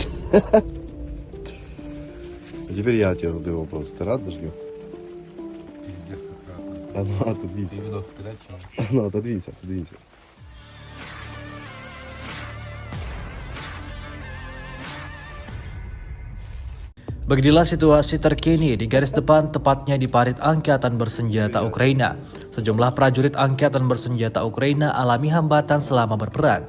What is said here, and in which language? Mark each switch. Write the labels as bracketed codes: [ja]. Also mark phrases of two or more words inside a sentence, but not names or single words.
[ru] А теперь я тебе задаю вопрос. Ты рад дождю? Пиздец, как рад. А ну, отодвинься. Ты видос скачал? А ну, отодвинься, отодвинься. [id] Beginilah situasi terkini di garis depan, tepatnya di parit Angkatan Bersenjata Ukraina. Sejumlah prajurit Angkatan Bersenjata Ukraina alami hambatan selama berperang.